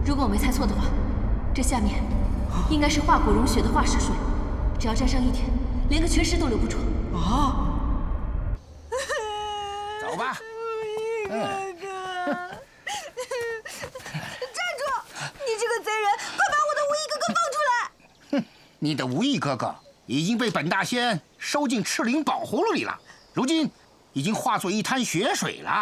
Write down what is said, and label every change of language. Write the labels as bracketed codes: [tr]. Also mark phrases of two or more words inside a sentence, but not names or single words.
[zh] 沒猜錯的話，這下面應該是化骨融血的化石水，只要沾上一點，連個全屍都留不住。啊！ 走吧。哥哥，站住！你这个贼人，快把我的无义哥哥放出来！哼，你的无义哥哥已经被本大仙收进赤灵宝葫芦裡了，如今已經化作一灘血水了。